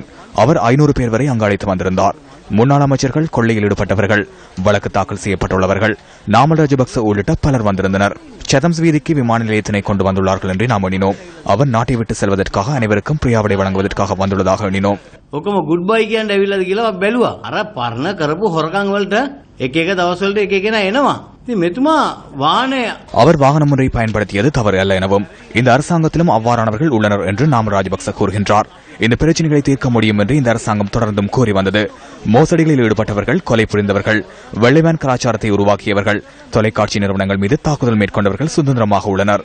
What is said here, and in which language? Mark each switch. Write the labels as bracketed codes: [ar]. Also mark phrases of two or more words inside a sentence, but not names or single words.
[ta] அவர் 500 பேர் வரை அங்கு அழைத்து வந்திருந்தார். முன்னாள் அமைச்சர்கள், கொள்ளையில் ஈடுபட்டவர்கள், வழக்கு தாக்கல் செய்யப்பட்டுள்ளவர்கள், நாமல் ராஜபக்ச உள்ளிட்ட பலர் வந்திருந்தனர். சதம்ஸ் வீதிக்கு விமான நிலையத்தினை கொண்டு வந்துள்ளார்கள் என்று நாம் எண்ணினோம். அவர் நாட்டை விட்டு செல்வதற்காக அனைவருக்கும் பிரியாவிடை வழங்குவதற்காக வந்துள்ளதாக எண்ணினோம். [en] good bye [si] කියන්න ඇවිල්ලාද කියලා බැලුවා. අර පරණ කරපු හොරකම් වලට එක එක දවස්වලට එක එකන එනවා. ඉතින් මෙතුමා වාහනේ [ta] அவர் வாகனம் ஒன்றை பயன்படுத்தியது தவறு அல்ல எனவும் இந்த அரசாங்கத்திலும் அவ்வாறானவர்கள் உள்ளனர் என்று நாமல் ராஜபக்ச கூறுகின்றார். இந்த பிரச்சனைகளை தீர்க்க முடியும் என்று இந்த அரசாங்கம் தொடர்ந்தும் கூறி வந்தது. மோசடிகளில் ஈடுபட்டவர்கள், கொலை புரிந்தவர்கள், வெள்ளைவேன் கலாச்சாரத்தை உருவாக்கியவர்கள், தொலைக்காட்சி நிறுவனங்கள் மீது தாக்குதல் மேற்கொண்டவர்கள் சுதந்திரமாக உள்ளனர்.